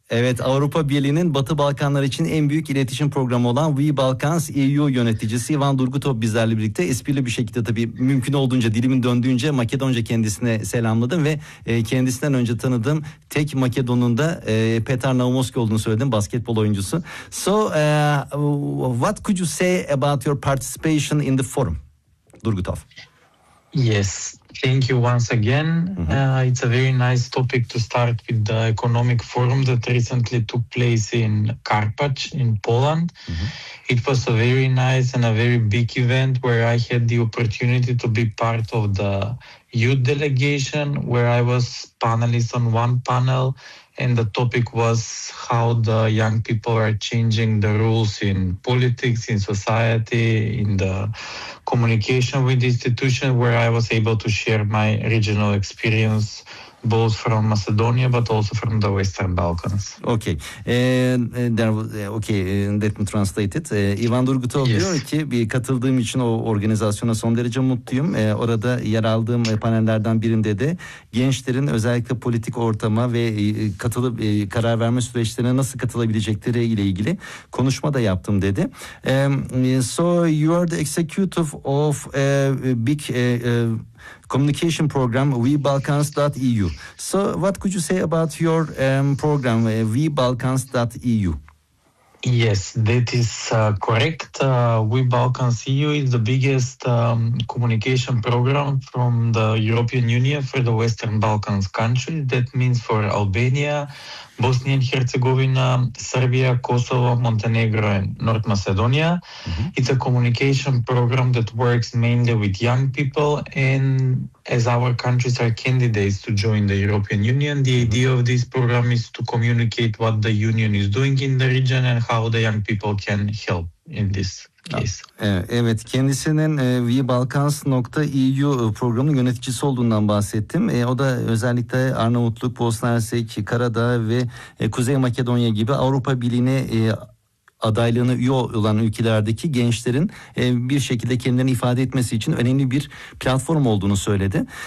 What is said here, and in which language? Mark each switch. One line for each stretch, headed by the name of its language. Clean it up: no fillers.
Turkish: Evet, Avrupa Birliği'nin Batı Balkanlar için en büyük iletişim programı olan We Balkans EU yöneticisi Ivan Durgutov bizlerle birlikte esprili bir şekilde, tabii mümkün olduğunca dilimin döndüğünce Makedonca kendisine selamladım ve kendisinden önce tanıdığım tek Makedon'un da Petar Naumovski olduğunu söyledim, basketbol oyuncusu.
English: So what could you say about your participation in the forum, Durgutov? Yes, thank you once again. It's a very nice topic to start with the economic forum that recently took place in Karpacz in Poland. Mm-hmm. It was a very nice and a very big event where I had the opportunity to be part of the youth delegation, where I was panelist on one panel, and the topic was how the young people are changing the rules in politics, in society, in the communication with the institution, where I was able to share my regional experience both from Macedonia but also from the Western Balkans. Okay. Let me translate it. Ivan Durgutov yes.
Turkish: diyor ki, bir katıldığım için o organizasyona son derece mutluyum. Orada yer aldığım panellerden birinde de gençlerin özellikle politik ortama ve katılıp karar verme süreçlerine nasıl katılabilecekleri ile ilgili konuşma da yaptım dedi.
English: So you are the executive of a big communication program, WeBalkans.eu. So what could you say about your program, WeBalkans.eu? Yes, that is correct. WeBalkans.eu is the biggest communication program from the European Union for the Western Balkans countries. That means for Albania, Bosnia and Herzegovina, Serbia, Kosovo, Montenegro and North Macedonia. Mm-hmm. It's a communication program that works mainly with young people, and as our countries are candidates to join the European Union, the mm-hmm. idea of this program is to communicate what the Union is doing in the region and how the young people can help in this.
Turkish: Evet, kendisinin WeBalkans.eu programının yöneticisi olduğundan bahsettim. O da özellikle Arnavutluk, Bosna Hersek, Karadağ ve Kuzey Makedonya gibi Avrupa Birliği'ne adaylığına üye olan ülkelerdeki gençlerin bir şekilde kendilerini ifade etmesi için önemli bir platform olduğunu söyledi.